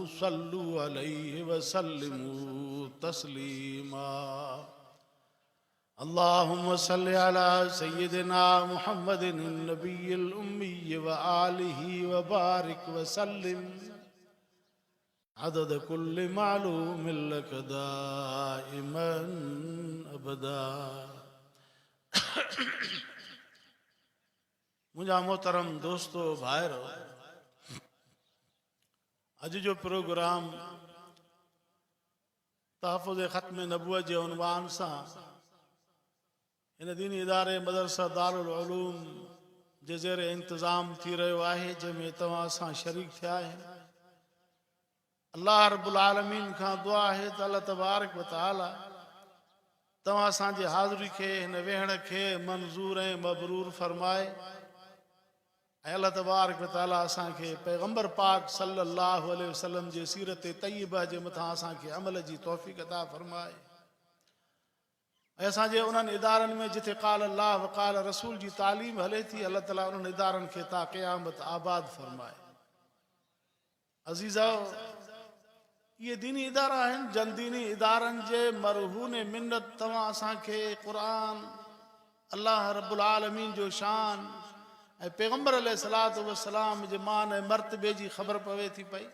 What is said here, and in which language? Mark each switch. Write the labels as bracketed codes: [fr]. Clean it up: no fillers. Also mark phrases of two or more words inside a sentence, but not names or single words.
[ar] صلوا عليه وسلموا تسليما اللهم صل على سيدنا محمد النبي الأمي وآله وبارك وسلم عدد كل معلوم لك دائما أبدا [sd] मुंहिंजा मोहतरम दोस्तो भाइरो अॼु जो प्रोग्राम तहफ़ुज़ ख़त्म नबूअत जे उनवान सां इन दीनी इदारे मदरसा दारुल उलूम जे ज़ेर इंतज़ाम थी रहियो आहे जंहिंमें तव्हां सां शरीक थिया आहिनि। [ar] الله رب العالمين [sd] खां दुआ आहे त [ar] الله تبارك وتعالى [sd] तव्हां असांजे हाज़िरी खे हिन वेहण खे मंज़ूर ऐं मबरूर फरमाए ऐं [ar] الله تبارك وتعالى [sd] असांखे पैगंबर पाक [ar] صلى الله عليه وسلم [sd] जे सीरत तय्यबा जे मथां असांखे अमल जी तौफ़ीक़ अता फरमाए ऐं असांजे उन्हनि इदारनि में जिथे [ar] قال الله وقال رسول [sd] जी तालीम हले थी [ar] الله تعالى [sd] उन्हनि इदारनि खे ता क़यामत आबाद फरमाए। अज़ीज़ो, ये दीनी इदारा आहिनि जन दीनी इदारनि जे मरहून मिन्नत तव्हां असांखे क़ुरान [ar] الله رب العالمين [sd] जो शान ऐं पैगंबर [ar] عليه الصلاة والسلام [sd] जे मान ऐं मर्तबे जी ख़बर पवे थी पई।